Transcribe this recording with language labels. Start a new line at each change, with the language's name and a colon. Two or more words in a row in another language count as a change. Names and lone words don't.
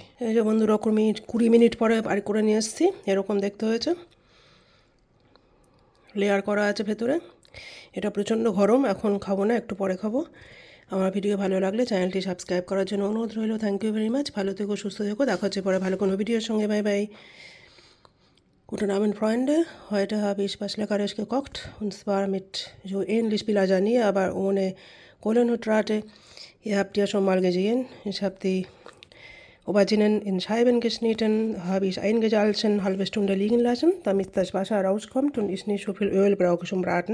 Bangla: এই যে বন্ধুরা 20 মিনিট পরে আর করে নিয়ে এসেছি, এরকম দেখতে হয়েছে, লেয়ার করা আছে ভেতরে। এটা প্রচণ্ড গরম, এখন খাবো না, একটু পরে খাবো। আমার ভিডিও ভালো লাগলে চ্যানেলটি সাবস্ক্রাইব করার জন্য অনুরোধ রইল।
English: thank you very much.
Bangla: ভালো থেকো, সুস্থ থেকো, দেখা হচ্ছে পরে ভালো কোনো ভিডিওর সঙ্গে।
English: bye bye.
German: Guten Abend, Freunde. Heute habe ich was Leckeres gekocht, und zwar mit so ähnlich wie Lasagne, aber ohne Kohlenhydrate. Ihr habt ja schon mal gesehen, ich habe die Auberginen in Scheiben geschnitten, habe ich eingesalzen, eine halbe Stunde liegen lassen, damit das Wasser rauskommt und ich nicht so viel Öl brauche zum Braten.